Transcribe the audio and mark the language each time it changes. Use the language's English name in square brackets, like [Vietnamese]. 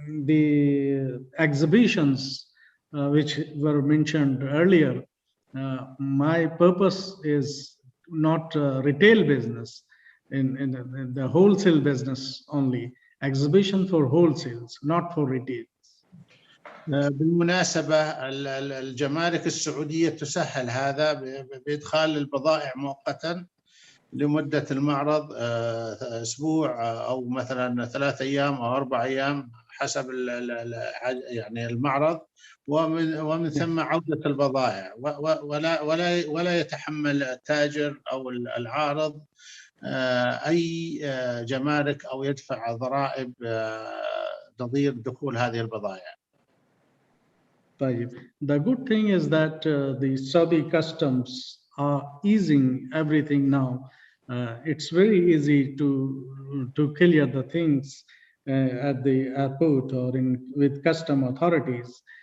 [English] The exhibitions which were mentioned earlier, my purpose is not retail business, in the wholesale business only. Exhibition for wholesales, not for retail. [Arabic] بالمناسبة الجمارك السعودية تسهل هذا بإدخال البضائع مؤقتا لمدة المعرض أسبوع أو مثلا 3 أيام أو 4 أيام حسب يعني المعرض، ومن ثم عودة البضائع، ولا يتحمل التاجر أو العارض أي جمارك أو يدفع ضرائب تضير دخول هذه البضائع. [English] The good thing is that the Saudi customs are easing everything now. It's very easy to clear the things at the airport or with custom authorities.